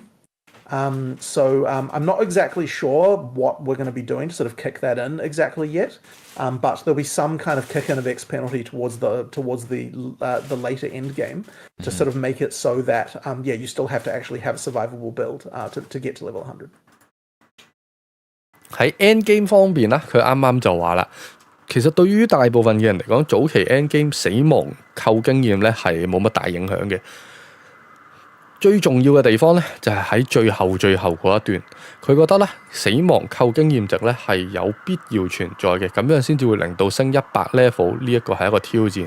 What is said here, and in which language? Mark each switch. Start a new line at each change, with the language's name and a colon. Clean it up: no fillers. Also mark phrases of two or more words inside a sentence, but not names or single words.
English: So I'm not exactly sure what we're going to be doing to sort of kick that in exactly yet, but there'll be some kind of kick in of X penalty towards the later end game to sort of make it so that you still have to actually have a survivable build to get to level 100.
Cantonese: 喺
English: end game
Cantonese: 方面啦，佢啱啱就話啦，其實對於大部分嘅人嚟講，早期
English: end game
Cantonese: 死亡扣經驗咧係冇乜大影響嘅。最重要嘅地方咧，就係喺最後嗰一段，佢覺得咧死亡扣經驗值咧係有必要存在嘅，咁樣先至會令到升100 level 呢一個係一個挑戰。